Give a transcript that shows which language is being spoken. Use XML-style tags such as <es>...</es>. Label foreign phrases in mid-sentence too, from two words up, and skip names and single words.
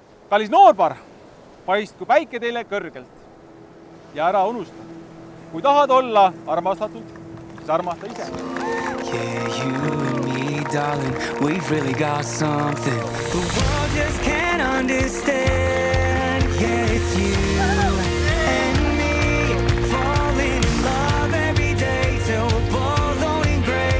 <et>Kallis noorpar, paistku päike teile kõrgelt. Ja ära unusta, kui tahad olla armastatud, siis armasta ise.</et> <en>Yeah, you and me, darling, we've really got something the world just can't understand. Yeah, it's you and me, falling in love every day till we're both owning gray.</en>